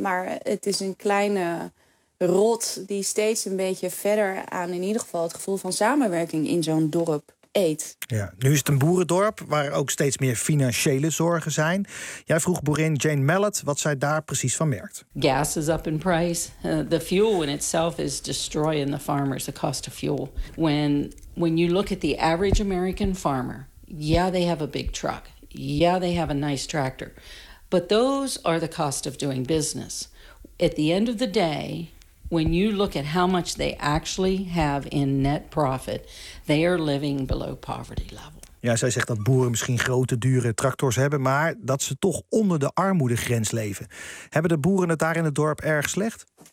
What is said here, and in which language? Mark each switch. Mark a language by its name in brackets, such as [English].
[Dutch] Maar het is een kleine rot die steeds een beetje verder aan in ieder geval het gevoel van samenwerking in zo'n dorp eet. Ja, nu is het een boerendorp waar ook steeds meer financiële zorgen zijn. Jij vroeg boerin Jane Mallett wat zij daar precies van merkt. [English] Gas is up in price. The fuel in itself is destroying the farmers, the cost of fuel. When you look at the average American farmer, yeah, they have a big truck. Yeah, they have a nice tractor. But those are the cost of doing business. At the end of the day, when you look at how much they actually have in net profit, they are living below poverty level. [Dutch] Ja, zij zegt dat boeren misschien grote, dure tractors hebben, maar dat ze toch onder de armoedegrens leven. Hebben de boeren het daar in het dorp erg slecht?